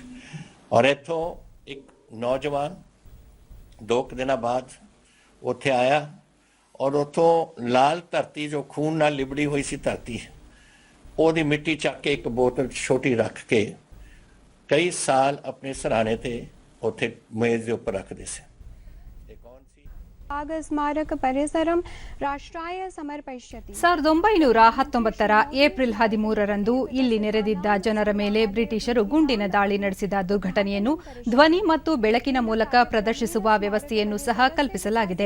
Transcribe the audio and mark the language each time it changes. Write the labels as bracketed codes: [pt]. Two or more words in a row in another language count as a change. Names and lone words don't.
[pa] ਔਰ ਇੱਥੋਂ ਇੱਕ ਨੌਜਵਾਨ 2 ਦਿਨਾਂ ਬਾਅਦ ਉੱਥੇ ਆਇਆ ਔਰ ਉੱਥੋਂ ਲਾਲ ਧਰਤੀ ਜੋ ਖੂਨ ਨਾਲ ਲਿਬੜੀ ਹੋਈ ਸੀ ਧਰਤੀ, ਉਹਦੀ ਮਿੱਟੀ ਚੱਕ ਕੇ ਇੱਕ ਬੋਤਲ ਛੋਟੀ ਰੱਖ ਕੇ ਕਈ ਸਾਲ ਆਪਣੇ ਸਰਾਣੇ ਤੇ ਉੱਥੇ ਮੇਜ਼ ਦੇ ਉੱਪਰ ਰੱਖਦੇ ਸੀ। [sa] ಸ್ಮಾರಕ ಪರಿಸರಂ ರಾಷ್ಟ್ರಾಯ ಸಮರ್ಪಯಿಷ್ಯತಿ. [kn] 1919ರ ಏಪ್ರಿಲ್ 13ರಂದು ಇಲ್ಲಿ ನೆರೆದಿದ್ದ ಜನರ ಮೇಲೆ ಬ್ರಿಟಿಷರು ಗುಂಡಿನ ದಾಳಿ ನಡೆಸಿದ ದುರ್ಘಟನೆಯನ್ನು ಧ್ವನಿ ಮತ್ತು ಬೆಳಕಿನ ಮೂಲಕ ಪ್ರದರ್ಶಿಸುವ ವ್ಯವಸ್ಥೆಯನ್ನು ಸಹ ಕಲ್ಪಿಸಲಾಗಿದೆ.